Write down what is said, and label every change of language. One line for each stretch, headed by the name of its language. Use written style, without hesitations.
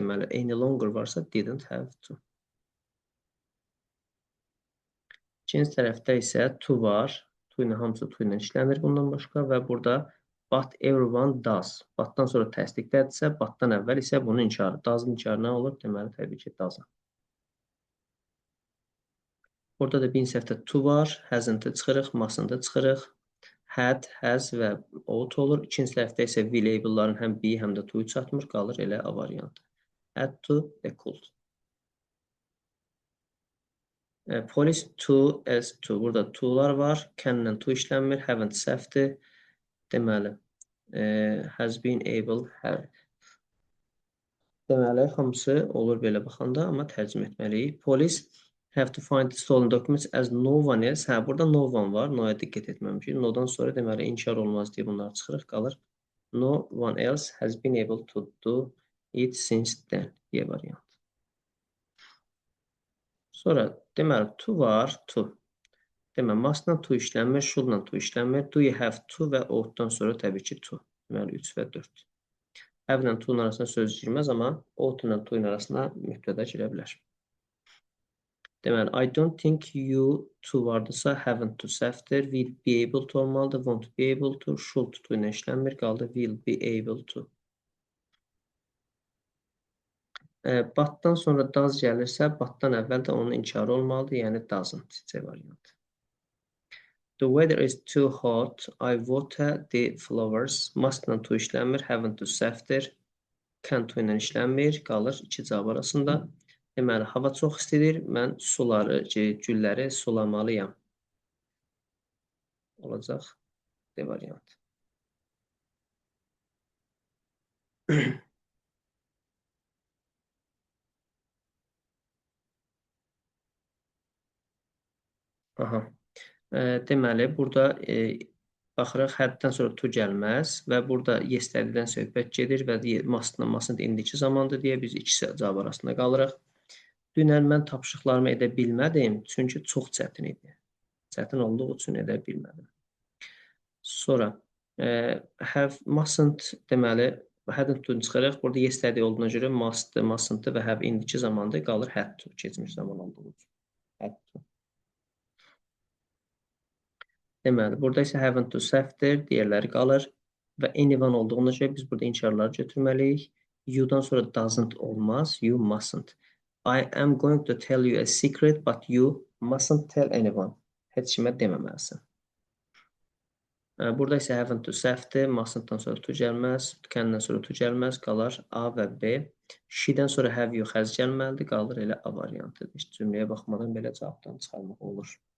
English: Deməli, any longer varsa didn't have to.
Azerbaijani: İkinci tərəfdə isə to var. To ilə hamısı to ilə işlənir bundan başqa və burada
English: but everyone does.
Azerbaijani: But-dan sonra təsdiqlədirsə, but-dan əvvəl isə bunun inkarı. Does-ın inkarı nə olur? Deməli, təbii ki, doesn't. Burada da birinci səhvdə to var, hasn't-ı çıxırıq, mustn't-ı çıxırıq, had, has və ought olur. İkinci səhvdə isə will able-ların həm be, həm də to-yu çatmır, qalır elə A variantı.
English: Had to və could.
Azerbaijani: Police to as to. Burada to-lar var, can-lə to işlənmir, haven't səhvdir.
English: Deməli, has been able, have.
Azerbaijani: Deməli, hamısı olur belə baxanda, amma tərcümə etməliyik.
English: Police have to find the stolen documents as no one else.
Azerbaijani: Burada no one var. No-ya diqqət etməmişik. No-dan sonra deməli inkar olmaz deyə bunları çıxırıq, qalır.
English: No one else has been able to do it since then
Azerbaijani: deyə variant. Sonra deməli to var, to. Deməli must-la to işlənmir, should-la to işlənmir. Do you have to və ought-dan sonra təbii ki to. Deməli 3 və 4. Have-la to-nun arasında söz girməz, amma ought-la to-nun arasında mübtəda girə bilər. Deməli,
English: I don't think you to vardısa, haven't to səhvdir, will be able to olmalıdır, won't be able to, should to ilə işlənmir, qaldı will be able to.
Azerbaijani: But-dan sonra does gəlirsə, but-dan əvvəl də onun inkarı olmalıdır, yəni doesn't C variantı.
English: The weather is too hot, I water the flowers.
Azerbaijani: Must-la to işlənmir, haven't to səhvdir, can to ilə işlənmir, qalır iki cavab arasında. Deməli, hava çox istidir, mən gülləri sulamalıyam. Olacaq D variantı. Deməli, burada baxırıq, həddən sonra to gəlməz və burada yesterday-dən söhbət gedir və must indiki zamandır deyə biz ikisi cavab arasında qalırıq. Dünən mən tapşırıqlarımı edə bilmədim, çünki çox çətin idi. Çətin olduğu üçün edə bilmədim. Sonra, have, mustn't deməli, Hadn't to-nu çıxaraq, burada yesterday olduğuna görə must, mustn't və have indiki zamanda qalır had to, keçmiş zaman olduğu üçün.
English: Had to.
Azerbaijani: Deməli, burada isə haven't to səhvdir, digərləri qalır və anyone olduğuna görə biz burada inkarları götürməliyik. You-dan sonra
English: doesn't
Azerbaijani: olmaz,
English: you mustn't. I am going to tell you a secret, but you mustn't tell anyone.
Azerbaijani: Heç kimə deməməlisən. Burada isə haven't to səhvdir, mustn't-dan sonra to gəlməz, can-dən sonra to gəlməz, qalar A və B. She-dən sonra have you xəz gəlməlidir, qalır elə A variantı. Cümləyə baxmadan belə cavabdan çıxarmaq olur.